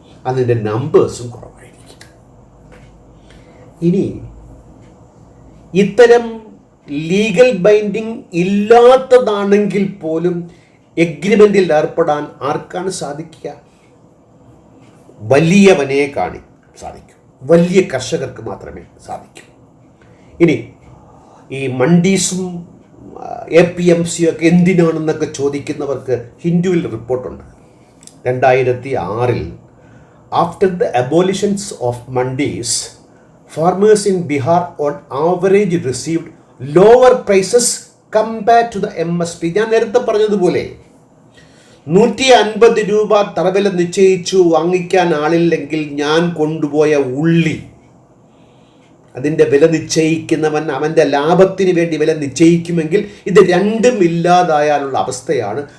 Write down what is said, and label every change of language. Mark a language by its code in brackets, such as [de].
[ml] അതിൻ്റെ നമ്പേഴ്സും കുറവായിരിക്കും. ഇനി ഇത്തരം ലീഗൽ ബൈൻഡിങ് ഇല്ലാത്തതാണെങ്കിൽ പോലും എഗ്രിമെൻറ്റിൽ ഏർപ്പെടാൻ ആർക്കാണ് സാധിക്കുക? വലിയവനെ സാധിക്കും. വലിയ കർഷകർക്ക് മാത്രമേ സാധിക്കൂ. ഇനി ഈ മണ്ടീസും APMCയും ഒക്കെ എന്തിനാണെന്നൊക്കെ ചോദിക്കുന്നവർക്ക് ഹിന്ദുവിൽ റിപ്പോർട്ടുണ്ട്. [en] 2006 after the abolitions of mandis, farmers in Bihar on average received lower prices compared to the MSP. [ml] ഞാൻ നേരത്തെ പറഞ്ഞതുപോലെ 150 രൂപ തറവില നിശ്ചയിച്ചു വാങ്ങിക്കാൻ ആളില്ലെങ്കിൽ ഞാൻ കൊണ്ടുപോയ ഉള്ളി, അതിൻ്റെ വില നിശ്ചയിക്കുന്നവൻ അവൻ്റെ ലാഭത്തിന് വേണ്ടി വില നിശ്ചയിക്കുമെങ്കിൽ ഇത് രണ്ടും ഇല്ലാതായാലുള്ള അവസ്ഥയാണ്.